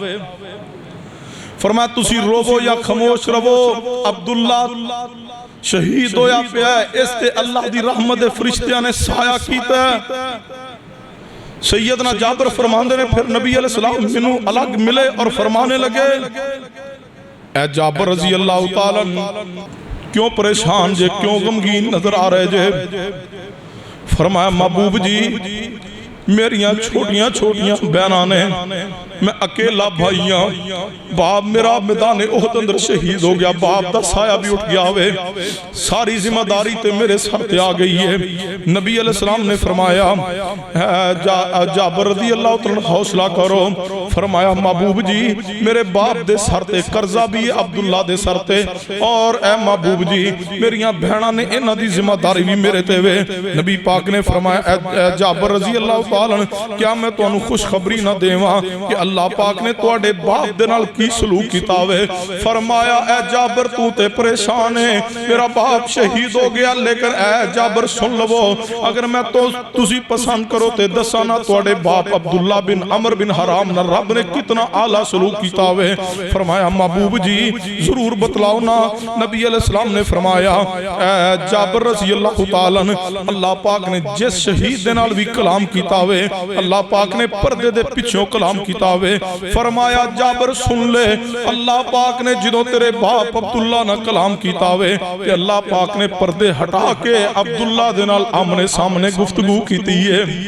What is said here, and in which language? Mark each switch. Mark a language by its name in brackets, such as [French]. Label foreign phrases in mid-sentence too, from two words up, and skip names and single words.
[Punjabi] ਫ਼ਰਮਾਇਆ ਤੁਸੀ ਰੋਵੋ ਯਾ ਖ਼ਾਮੋਸ਼ ਰਵੋ, ਅਬਦੁੱਲਾ ਸ਼ਹੀਦ ਹੋਇਆ ਪਿਆ ਇਸ ਤੇ ਅੱਲਾਹ ਦੀ ਰਹਿਮਤ ਦੇ ਫ਼ਰਿਸ਼ਤਿਆਂ ਨੇ ਸਾਇਆ ਕੀਤਾ। ਸੱਯਦਨਾ ਜਾਬਿਰ ਫ਼ਰਮਾਂਦੇ ਨੇ ਫਿਰ ਨਬੀ ਅਲੈਹਿੱਸਲਾਮ ਮੈਨੂੰ ਅਲਗ ਮਿਲੇ ਔਰ ਫ਼ਰਮਾਨੇ ਲਗੇ ਏ ਜਾਬਿਰ [Arabic] رضي الله تعالى [Punjabi] ਕਿਉਂ ਪਰੇਸ਼ਾਨ ਜੇ, ਕਿਉਂ ਗ਼ਮਗੀਨ ਨਜ਼ਰ ਆ ਰਹੇ ਜੇ? ਫ਼ਰਮਾਇਆ ਮਹਿਬੂਬ ਜੀ ਮੇਰੀਆ ਛੋਟੀਆ ਛੋਟੀਆ ਬਹਿਨਾ ਨੇ, ਮੈਂ ਅਕੇਲਾ ਭਾਈ ਹਾਂ, ਬਾਪ ਮੇਰਾ ਮੈਦਾਨ ਉਹਦ ਅੰਦਰ ਸ਼ਹੀਦ ਹੋ ਗਿਆ, ਬਾਪ ਦਾ ਸਾਇਆ ਭੀ ਉਠ ਗਿਆ ਵੇ, ਸਾਰੀ ਜ਼ਿੰਮੇਦਾਰੀ ਤੇ ਮੇਰੇ ਸਰ ਤੇ ਆ ਗਈ ਹੈ। ਨਬੀ ਅਲੈਹਿੱਸਲਾਮ ਨੇ ਫ਼ਰਮਾਇਆ ਜਾਬਿਰ [Arabic] رضي الله تعالى [Punjabi] ਹੌਸਲਾ ਕਰੋ। ਫ਼ਰਮਾਇਆ ਮਹਿਬੂਬ ਜੀ ਮੇਰੇ ਬਾਪ ਦੇ ਸਰ ਤੇ ਕਰਜ਼ਾ ਭੀ ਹੈ ਅਬਦੁੱਲਾ ਦੇ ਸਰ ਤੇ, ਔਰ ਏ ਮਹਿਬੂਬ ਜੀ ਮੇਰੀਆ ਬਹਿਨਾ ਨੇ ਇਨ੍ਹਾਂ ਦੀ ਜ਼ਿੰਮੇਦਾਰੀ ਭੀ ਮੇਰੇ ਤੇ ਵੇ। ਨਬੀ ਪਾਕ ਨੇ ਫ਼ਰਮਾਇਆ ਜਾਬਿਰ [Arabic] رضي الله تعالى [Punjabi] ਕਿਆ ਮੈਂ ਤੁਹਾਨੂੰ ਖ਼ੁਸ਼ਖ਼ਬਰੀ ਨਾ ਦੇਵਾਂ ਕਿ ਅੱਲਾਹ ਪਾਕ ਨੇ ਤੁਹਾਡੇ ਬਾਪ ਦੇ ਨਾਲ ਕੀ ਸਲੂਕ ਕੀਤਾ ਵੇ। ਫ਼ਰਮਾਇਆ ਐ ਜਾਬਿਰ ਤੂ ਤੇ ਪਰੇਸ਼ਾਨ ਹੈ, ਮੇਰਾ ਬਾਪ ਸ਼ਹੀਦ ਹੋ ਗਿਆ, ਲੇਕਿਨ ਐ ਜਾਬਿਰ ਸੁਣ ਲਵੋ, ਅਗਰ ਮੈਂ ਤੋ ਤੁਸੀ ਪਸੰਦ ਕਰੋ ਤੇ ਦੱਸਾਂ ਨਾ ਤੁਹਾਡੇ ਬਾਪ ਅਬਦੁੱਲਾ ਬਿਨ ਅਮਰ ਬਿਨ ਹਰਾਮ ਨਾ ਰੱਬ ਨੇ ਕਿਤਨਾ ਆਲਾ ਸਲੂਕ ਕੀਤਾ ਵੇ। ਫ਼ਰਮਾਇਆ ਮਹਿਬੂਬ ਜੀ ਜ਼ਰੂਰ ਬਤਲਾਓ ਨਾ। ਨਬੀ ਅਲੈਹਿੱਸਲਾਮ ਨੇ ਫ਼ਰਮਾਇਆ ਐ ਜਾਬਿਰ [Arabic] رضي الله تعالى [Punjabi] ਅੱਲਾਹ ਪਾਕ ਨੇ ਜਿਸ ਸ਼ਹੀਦ ਦੇ ਨਾਲ ਭੀ ਕਲਾਮ ਕੀਤਾ ਵੇ, ਅੱਲਾਹ ਪਾਕ ਨੇ ਪਰਦੇ ਦੇ ਪਿਛੋਂ ਕਲਾਮ ਕੀਤਾ ਵੇ। ਫ਼ਰਮਾਇਆ ਜਾਬਿਰ ਸੁਣ ਲੇ, ਅੱਲਾਹ ਪਾਕ ਨੇ ਜੋ ਤੇਰੇ ਬਾਪ ਅਬਦੁੱਲਾ ਨਾ ਕਲਾਮ ਕੀਤਾ ਵੇ ਤੇ ਅੱਲਾਹ ਪਾਕ ਨੇ ਪਰਦੇ ਹਟਾ ਕੇ ਅਬਦੁੱਲਾ ਦੇ ਨਾਲ ਆਮਨੇ ਸਾਮਨੇ ਗੁਫ਼ਤਗੂ ਕੀਤੀ ਹੈ।